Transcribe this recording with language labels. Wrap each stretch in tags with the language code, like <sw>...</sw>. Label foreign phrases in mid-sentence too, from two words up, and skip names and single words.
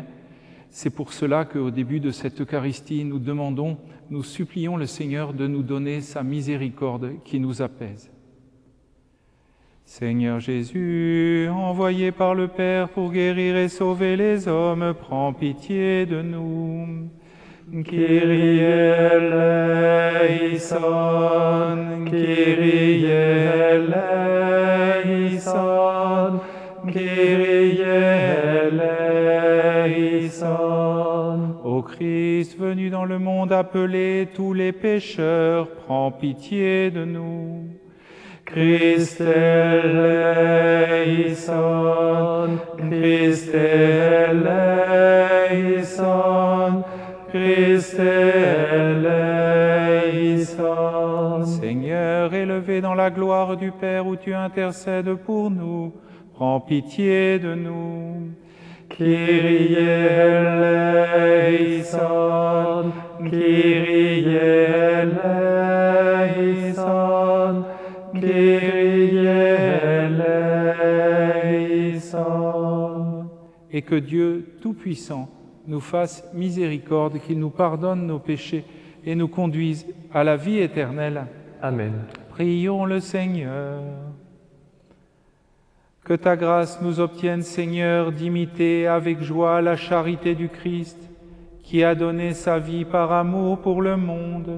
<fr>C'est pour cela qu'au début de cette Eucharistie, nous supplions le Seigneur de nous donner sa miséricorde qui nous apaise. Seigneur Jésus, envoyé par le Père pour guérir et sauver les hommes, prends pitié de nous.</fr> <el>Kyrie eleison, Kyrie eleison, Kyrie eleison.</el> <fr>Ô Christ, venu dans le monde appeler tous les pécheurs, prends pitié de nous.</fr> <el>Christe eleison, Christe eleison, Christe eleison.</el> <fr>Seigneur, élevé dans la gloire du Père où tu intercèdes pour nous, prends pitié de nous.</fr> <el>Kyrie eleison, Kyrie eleison, Kyrie eleison.</el> <fr>Et que Dieu Tout-Puissant nous fasse miséricorde, qu'il nous pardonne nos péchés et nous conduise à la vie éternelle. Amen. Prions le Seigneur. Que ta grâce nous obtienne, Seigneur, d'imiter avec joie la charité du Christ, qui a donné sa vie par amour pour le monde.</fr>